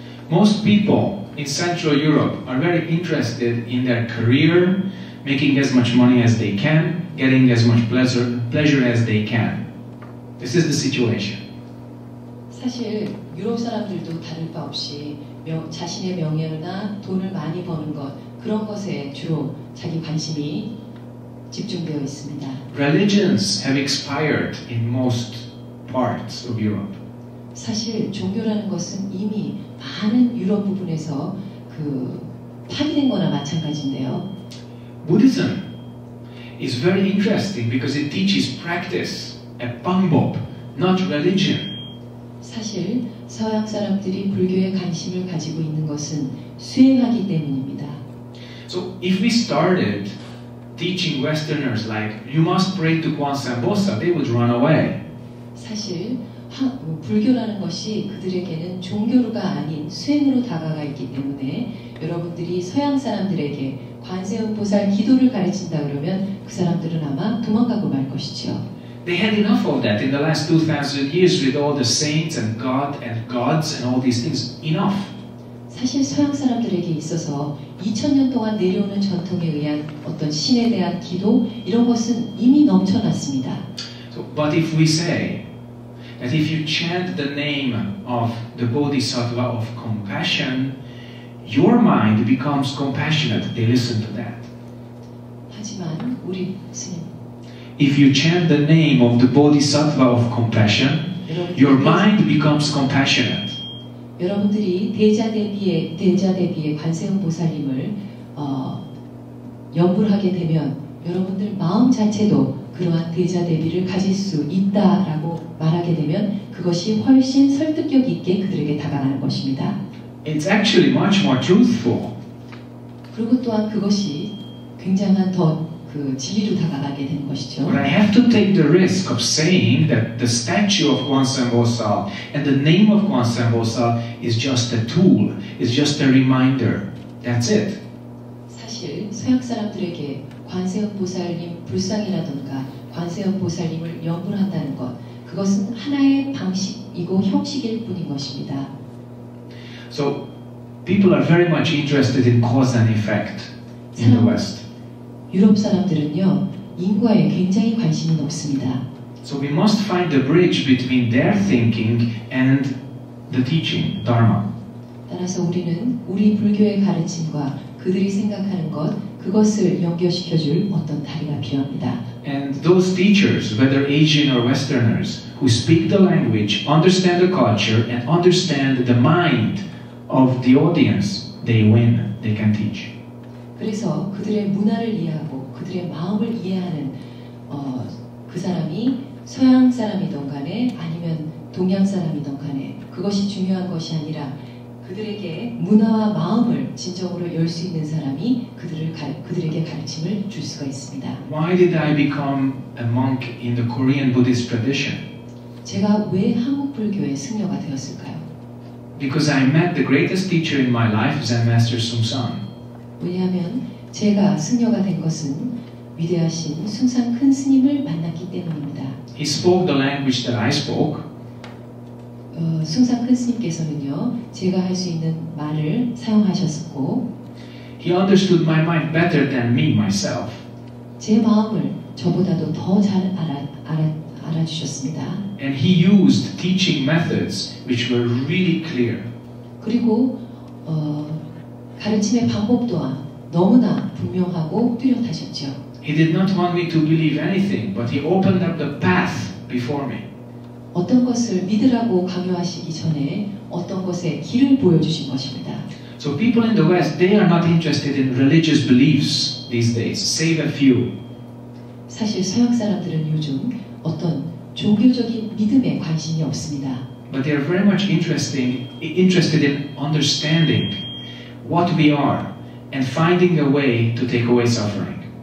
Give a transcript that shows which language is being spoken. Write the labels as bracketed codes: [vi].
[en] Most people in Central Europe are very interested in their career, making as much money as they can, getting as much pleasure as they can. This is the situation. [ko] 사실 유럽 사람들도 다를 바 없이 자신의 명예나 돈을 많이 버는 것 그런 것에 주로 자기 관심이 집중되어 있습니다. [en] Religions have expired in most parts of Europe. [ko] 사실 종교라는 것은 이미 많은 유럽 부분에서 파괴된 거나 마찬가지인데요. [en] Buddhism is very interesting because it teaches practice, a pangbop, not religion. [ko] 사실 서양 사람들이 불교에 관심을 가지고 있는 것은 수행하기 때문입니다. [en] So if we started teaching Westerners like you must pray to Kwansambosa, they would run away. [ko] 사실 불교라는 것이 그들에게는 종교가 아닌 수행으로 다가가 있기 때문에 여러분들이 서양 사람들에게 관세음보살 기도를 가르친다 그러면 그 사람들은 아마 도망가고 말 것이죠. [en] They had enough of that in the last 2,000 years with all the saints and God and gods and all these things. Enough. [ko] 사실 서양 사람들에게 있어서 2000년 동안 내려오는 전통에 의한 어떤 신에 대한 기도 이런 것은 이미 넘쳐났습니다. [en] So, but if we say that if you chant the name of the Bodhisattva of compassion, your mind becomes compassionate. They listen to that. [ko] 하지만 우리 스님 [en] If you chant the name of the Bodhisattva of compassion, your mind becomes compassionate. [ko] 여러분들이 대자대비의 관세음보살님을 연불 하게 되면 여러분들 마음 자체도 그러한 대자대비를 가질 수 있다라고 말하게 되면 그것이 훨씬 설득력 있게 그들에게 다가가는 것입니다. [en] It's actually much more truthful. [ko] 그리고 또한 그것이 굉장한 더 진리로 다가가게 되는 것이죠. [en] But I have to take the risk of saying that the statue of Kwansambosa and the name of Kwansambosa is just a tool, is just a reminder. That's it. [ko] 사실 서양 사람들에게 관세음보살님 불상이라던가 관세음보살님을 연불한다는 것 그것은 하나의 방식이고 형식일 뿐인 것입니다. [en] So people are very much interested in cause and effect in the West. [ko] 유럽 사람들은요 인과에 굉장히 관심이 높습니다. [en] So we must find the bridge between their thinking and the teaching, Dharma. [ko] 따라서 우리는 우리 불교의 가르침과 그들이 생각하는 것 그것을 연결시켜줄 어떤 다리가 필요합니다. [en] And those teachers, whether Asian or Westerners, who speak the language, understand the culture, and understand the mind of the audience, they win. They can teach. [ko] 그래서 그들의 문화를 이해하고 그들의 마음을 이해하는 그 사람이 서양 사람이든 간에 아니면 동양 사람이든 간에 그것이 중요한 것이 아니라 그들에게 문화와 마음을 진정으로 열 수 있는 사람이 그들에게 가르침을 줄 수가 있습니다. [en] Why did I become a monk in the Korean Buddhist tradition? [ko] 제가 왜 한국 불교의 승려가 되었을까요? [en] Because I met the greatest teacher in my life, Zen Master Sung-san. [ko] 왜냐하면 제가 승려가 된 것은 위대하신 숭상 큰 스님을 만났기 때문입니다. [en] He spoke the language that I spoke. [ko] 숭상 큰 스님께서는요, 제가 할 수 있는 말을 사용하셨고, [en] He understood my mind better than me myself. [ko] 제 마음을 저보다도 더 잘 알아주셨습니다. [en] And he used teaching methods which were really clear. [ko] 그리고 가르침의 방법 또한 너무나 분명하고 뚜렷하셨죠. [en] He did not want me to believe anything, but he opened up the path before me. [ko] 어떤 것을 믿으라고 강요하시기 전에 어떤 것에 길을 보여주신 것입니다. [en] So people in the West, they are not interested in religious beliefs these days, save a few. [ko] 사실 서양 사람들은 요즘 어떤 종교적인 믿음에 관심이 없습니다. [en] But they are very much interested in understanding what we are and finding a way to take away suffering.